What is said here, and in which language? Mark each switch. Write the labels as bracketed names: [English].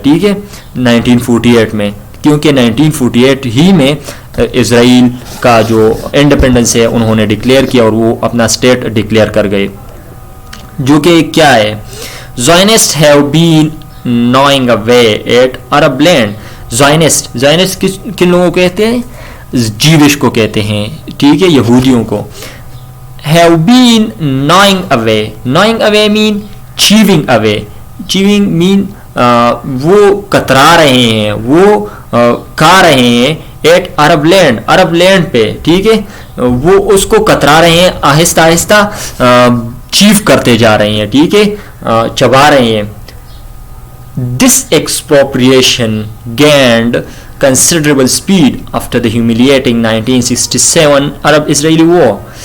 [Urdu] ٹھیک ہے, 1948 میں, کیونکہ 1948 ہی میں اسرائیل کا جو انڈیپینڈنس ہے انہوں نے ڈکلیئر کیا اور وہ اپنا اسٹیٹ ڈکلیئر کر گئے, جو کہ کیا ہے, [English] Zionists have been gnawing away at Arab land. [Urdu] زائنسٹ کن لوگوں کو کہتے ہیں, جیوش کو کہتے ہیں. ٹھیک ہے, یہودیوں کو. [English] have been gnawing away mean chewing away. chewing mean [Urdu] وہ کترا رہے ہیں, وہ کھا رہے ہیں, ایٹ عرب لینڈ پہ. ٹھیک ہے, وہ اس کو کترا رہے ہیں, آہستہ آہستہ چیف کرتے جا رہے ہیں. ٹھیک ہے, چبا رہے ہیں. [English] This expropriation gained considerable speed after the humiliating 1967 Arab-Israeli war.